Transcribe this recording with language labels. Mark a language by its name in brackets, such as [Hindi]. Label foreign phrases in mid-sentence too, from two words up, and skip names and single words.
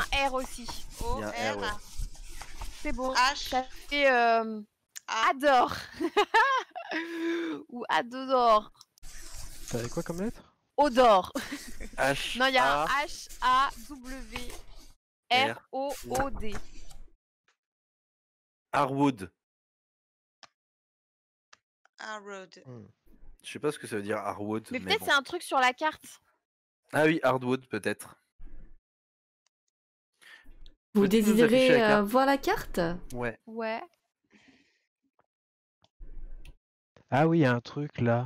[French] un R aussi. O, Il y a un R, R, ouais. C'est bon. H, Ça fait A. adore. Ou adore. T'avais quoi comme lettre? Odor. H Non, il y a un A. H-A-W-R-O-O-D. Harwood. Road. Je sais pas ce que ça veut dire Harwood. Mais Mais peut-être bon. c'est un truc sur la carte. Ah oui, Hardwood peut-être. Vous Peux-tu nous afficher désirez la carte voir la carte? Ouais. Ouais. Ah oui, il y a un truc là.